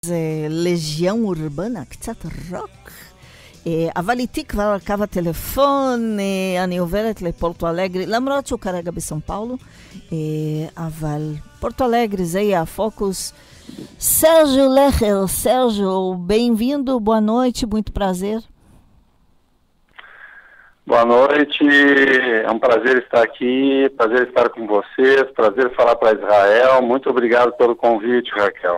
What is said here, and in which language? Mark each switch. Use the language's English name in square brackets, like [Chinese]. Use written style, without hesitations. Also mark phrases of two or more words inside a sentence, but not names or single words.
[Hebrew] זה לז'יון אורבנה, קצת רוק. אבל איתי כבר על קו הטלפון, אני עוברת לפורטו אלגרי, למרות שהוא כרגע בסן פאולו, אבל פורטו אלגרי זה יהיה הפוקוס. [Portuguese] Sérgio Lecher, Sérgio, bem-vindo, boa noite, muito prazer. Boa noite, é um prazer estar aqui, prazer estar com vocês, prazer falar para Israel, muito obrigado pelo convite, Raquel.